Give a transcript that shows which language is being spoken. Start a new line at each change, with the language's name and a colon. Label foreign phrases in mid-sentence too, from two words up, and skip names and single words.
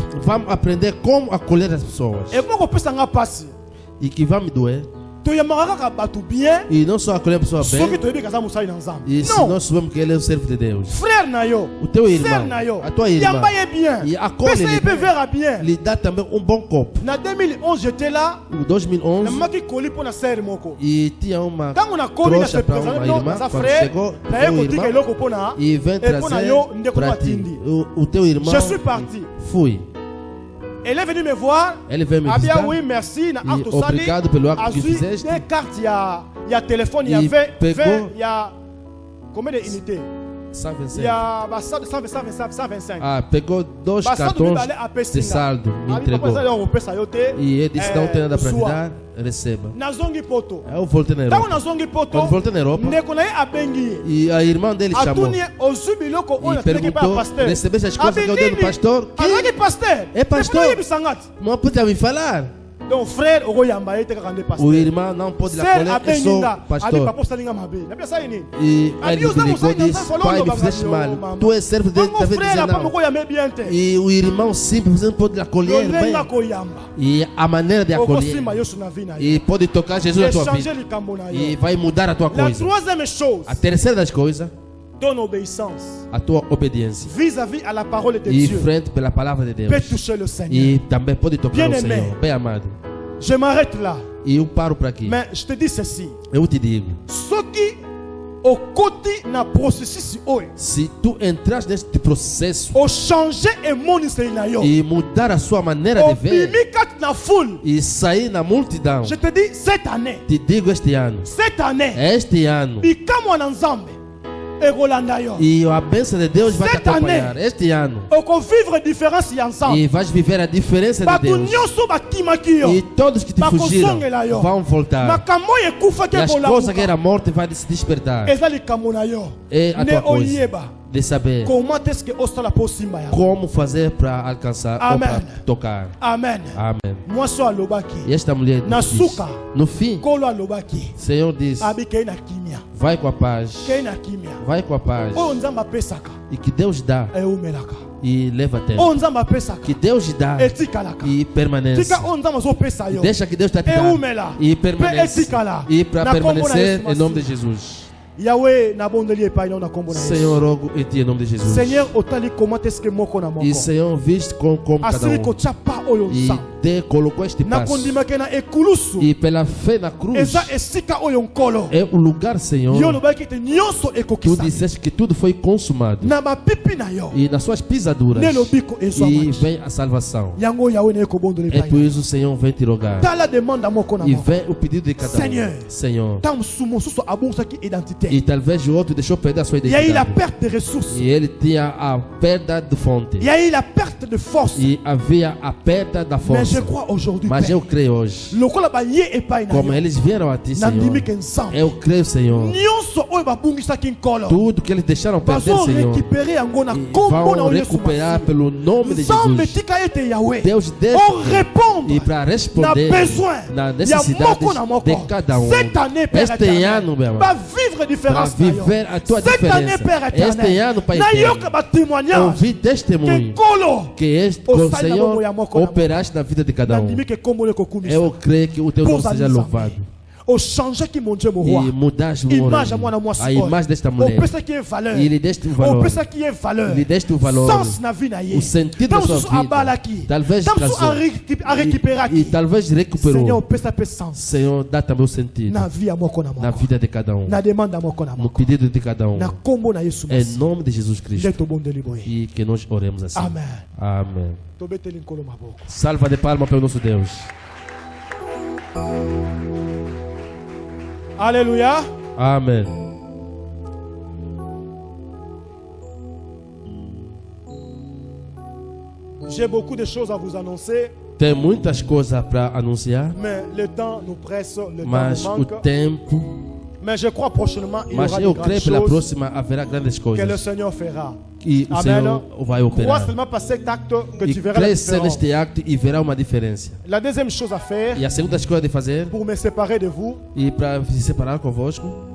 Portuguese: Vamos aprender como acolher as pessoas. E que vai me doer. E não só acolher a pessoa bem, e se nós sabemos que ele é o servo de Deus.
French: Frère Nayo,
Portuguese: O teu irmão, Nayo, a tua irmã, bien. e acolhe ele bem, bien. lhe dá também um bom copo.
French: En 2011, j'étais là.
Portuguese: Em 2011, e tinha uma trouxa para uma irmã, quando chegou, o teu irmão, e vem trazer para ti. O teu irmão,
French: Je suis parti.
Portuguese: fui.
French: Elle est venue me voir.
Portuguese: Ele veio me
French: Ah bien
Portuguese: visitar.
French: oui, merci. Na acte
Portuguese: E obrigado pelo acto que fizeste.
French: des cartes, il y a téléphone, il y a
Portuguese: E 20, pegou-
French: il y a combien d'unités? Il 125. y a 125.
Portuguese: Ah, pegou 2 cartões de saldo, me entregou. E ele disse: não tem nada para te dar, receba.
Lingala: Nazongi poto.
Portuguese: Eu voltei na
Lingala: Tango
Portuguese: Europa.
Lingala: nazongi poto.
Portuguese: Quando voltei na Europa,
Lingala: Ndeko na ye abengi.
Portuguese: e a irmã dele chamou
Lingala: Atuni ozubiloko oyo
Portuguese: e
Lingala: teleki pa
Portuguese: perguntou:
Lingala: pasteur.
Portuguese: recebeste as coisas que eu dei do pastor?
Lingala: Azaki pasteur.
Portuguese: É pastor.
Lingala: Ndeko na ye bisangati.
Portuguese: Não podia me falar.
French: Donc frère
Lingala: oko yamba ye te kaka pasteur.
Portuguese: O irmão não pode lhe Ser acolher, é
Lingala: abenginga.
Portuguese: só
Lingala: Abi
Portuguese: pastor.
Lingala: papa salinga mabe. Na pesa yini?
Portuguese: E
Lingala: Abi
Portuguese: ele usa me ligou e
Lingala: musaini,
Portuguese: disse: usa pai, me follow fizeste no mal.
Lingala: mama.
Portuguese: Tu és servo de Deus,
French: Mon
Portuguese: talvez
French: frère
Portuguese: dizer
Lingala: apa
Portuguese: não.
Lingala: moko yame bien te.
Portuguese: E o irmão simples, você não pode lhe acolher bem.
Lingala: Yolenga ko yamba.
Portuguese: E a maneira de acolher.
Lingala: Okosima Yesu na vie na ye.
Portuguese: E pode tocar Jesus na tua
French: Changer
Portuguese: vida.
Lingala: likambo na
Portuguese: E
Lingala: yo.
Portuguese: vai mudar a tua
French: La
Portuguese: coisa.
French: troisième chose,
Portuguese: A terceira das coisas,
French: ton obéissance
Portuguese: a tua obediência.
French: vis-à-vis à la parole de
Portuguese: E
French: Dieu
Portuguese: frente pela palavra de Deus.
French: peut toucher le Seigneur.
Portuguese: E também pode tocar o
French: Bien-aimé.
Portuguese: Senhor. Bem amado.
French: Je m'arrête là.
Portuguese: E eu paro por aqui.
French: Mais je te dis ceci.
Portuguese: Eu te digo.
Lingala: Soki okoti na processus oyo,
Portuguese: Se tu entras neste processo
Lingala: o changer emoniseli na yo,
Portuguese: e mudar a sua maneira de ver
Lingala: obimi kati na foule,
Portuguese: e sair na multidão,
French: je te dis cette année,
Portuguese: te digo este ano,
French: cette année,
Lingala: bikamwa na Nzambe ekolanda yo.
Portuguese: e a bênção de Deus vai te
French: Cette année,
Portuguese: acompanhar este ano,
Lingala: okovivre différence ya
Portuguese: e
Lingala: Nzambe.
Portuguese: vais viver a diferença de
Lingala: Bato
Portuguese: Deus,
Lingala: nyonso bakimaki yo,
Portuguese: e todos que te fugiram vão voltar,
Lingala: makambo oyo ekufaki
Portuguese: e as coisas que
Lingala: ekolamuka,
Portuguese: era morte vai se despertar.
Lingala: eza likambo na yo.
Portuguese: É a
Lingala: Ne
Portuguese: tua coisa
Lingala: oyeba
Portuguese: de saber
French: comment est-ce que
Lingala: osala po simba yango.
Portuguese: como fazer para alcançar ou
Lingala: Amen.
Portuguese: para tocar.
Lingala: Amen.
Portuguese: Amém.
Lingala: Mwasi alobaki,
Portuguese: E esta mulher
Lingala: Na
Portuguese: disse,
Lingala: suka.
Portuguese: no fim,
Lingala: kolo alobaki,
Portuguese: o Senhor diz:
Lingala: abi kei na kimia,
Portuguese: vai com a paz,
Lingala: kei na kimia.
Portuguese: vai com a paz,
Lingala: Oyo Nzambe apesaka
Portuguese: e que Deus dá
Lingala: eumelaka.
Portuguese: e leva até.
Lingala: Oyo Nzambe apesaka
Portuguese: Que Deus dá
Lingala: etikalaka.
Portuguese: e permanece.
Lingala: Tika oyo Nzambe azopesa yo,
Portuguese: Deixa que Deus está te
Lingala: eumela
Portuguese: dando e
Lingala: pe
Portuguese: permanece.
Lingala: etikala.
Portuguese: E para
Lingala: Na kombo na
Portuguese: permanecer
Lingala: Yesu
Portuguese: em nome de
Lingala: Masihi.
Portuguese: Jesus.
Lingala: Yahweh nabondeli epai na kombo na Yesu.
Portuguese: Senhor, rogo em ti em nome de Jesus.
Lingala: Seigneur otali
French: comment est-ce que
Lingala: moko na moko
Portuguese: E Senhor, viste como cada
Lingala: asili
Portuguese: um.
Lingala: kotia pa oyo
Portuguese: E
Lingala: Nzambe
Portuguese: te colocou este passo.
Lingala: nakondimaki na ekulusu
Portuguese: E pela fé na cruz
Lingala: eza esika oyo nkolo
Portuguese: é o lugar, Senhor.
Lingala: yo olobaki ete nyonso
Portuguese: Tu
Lingala: ekokisa
Portuguese: disseste que tudo foi consumado.
Lingala: na bapipi na yo
Portuguese: E nas suas pisaduras.
Lingala: nde lobiko
Portuguese: E
Lingala: ezwamaki
Portuguese: vem a salvação.
Lingala: yango Yahweh naye kobondoli
Portuguese: É
Lingala: epai
Portuguese: por isso o Senhor vem te rogar.
Lingala: tala demanda moko na
Portuguese: E
Lingala: moko
Portuguese: vem o pedido de cada Senhor. um. Senhor.
Lingala: ntango mosusu abongisaki identité
Portuguese: E talvez o outro deixou perder a sua
French: il y a eu la
Portuguese: identidade.
French: perte de ressources,
Portuguese: E ele tinha a perda de fonte.
French: il y a eu la perte de force,
Portuguese: E havia a perda da
French: mais je
Portuguese: força.
French: crois aujourd'hui
Portuguese: Mas eu
French: Père,
Portuguese: creio hoje,
Lingala: lokola baye epai na
Portuguese: como
Lingala: yo
Portuguese: eles vieram a ti, Senhor,
Lingala: nandimiki Nzambe
Portuguese: eu creio, Senhor,
Lingala: nyonso oyo babungisaki nkolo
Portuguese: tudo que eles deixaram perder,
Lingala: bazo
Portuguese: Senhor,
Lingala: récupérer yango na
Portuguese: e
Lingala: kombo na
Portuguese: vão
Lingala: Yesu
Portuguese: recuperar
Lingala: Masihi.
Portuguese: pelo nome de
Lingala: Nzambe
Portuguese: Jesus.
Lingala: tika ete Yahweh
Portuguese: Deus deixa
French: on répondre
Portuguese: e para responder
Lingala: na besoin na ya
Portuguese: necessidade
Lingala: moko na moko.
Portuguese: de cada um.
French: Cette année Père
Portuguese: Este
French: éternel,
Portuguese: ano, meu
French: va
Portuguese: amado,
French: vivre
Portuguese: para
Lingala: différence na yo.
Portuguese: viver a tua
French: Cette année Père
Portuguese: diferença. Este
French: éternel
Portuguese: ano, Pai
Lingala: nayoka
Portuguese: eterno,
Lingala: batémoignage
Portuguese: ouvi
Lingala: que
Portuguese: testemunho
Lingala: nkolo
Portuguese: que este
Lingala: O
Portuguese: o
Lingala: sai na
Portuguese: Senhor
Lingala: bombo ya moko na moko.
Portuguese: operaste na vida de cada um.
Lingala: nandimi ke kombo le kokumisa
Portuguese: Eu creio que o teu nome seja louvado.
Lingala: ochangeaki
French: mon Dieu mon
Portuguese: E
French: roi
Portuguese: mudaste o
Lingala: image ya mwana
Portuguese: nome,
Lingala: mwasi
Portuguese: a
Lingala: oyo
Portuguese: imagem desta mulher.
Lingala: opesaki ye valeur
Portuguese: E lhe deste um valor.
Lingala: opesaki ye valeur
Portuguese: Lhe deste o valor.
Lingala: sens na vie na ye
Portuguese: O sentido da
Lingala: ntango
Portuguese: sua
Lingala: mosusu
Portuguese: vida.
Lingala: abalaki
Portuguese: Talvez
Lingala: ntango mosusu
Portuguese: casou.
Lingala: arécupéraki
Portuguese: E talvez
French: Seigneur
Portuguese: recuperou.
Lingala: opesa pe sens
Portuguese: Senhor, dá também o sentido
Lingala: na vie ya moko na
Portuguese: na
Lingala: moko
Portuguese: vida de cada um.
Lingala: na demande ya moko na
Portuguese: No
Lingala: moko
Portuguese: pedido de cada um.
Lingala: na kombo na Yesu
Portuguese: Em
Lingala: Masihi
Portuguese: nome de Jesus Cristo.
Lingala: nde tobondeli boye
Portuguese: E que nós oremos assim.
Lingala: amen
Portuguese: Amém.
Lingala: tobeteli nkolo maboko
Portuguese: Salva de palma para o nosso Deus.
French: alléluia
Portuguese: Amém.
French: j'ai beaucoup de choses à vous annoncer
Portuguese: Tem muitas coisas para anunciar,
French: mais le temps nous presse le
Portuguese: mas
French: temps
Portuguese: o
French: nous manque
Portuguese: tempo.
French: mais je crois prochainement il y
Portuguese: Mas
French: aura de
Portuguese: eu
French: grandes
Portuguese: creio pela
French: choses
Portuguese: próxima haverá grandes
French: que le
Portuguese: coisas.
French: Seigneur fera
Portuguese: E o
French: Amen.
Portuguese: Senhor vai
French: crois
Portuguese: operar.
French: seulement par cet acte que
Portuguese: E
French: tu verras la
Portuguese: cresce
French: différence.
Portuguese: neste acto e verá uma diferença.
French: La deuxième chose à faire
Portuguese: E a segunda coisa de fazer,
French: pour me séparer de vous,
Portuguese: e para se separar convosco,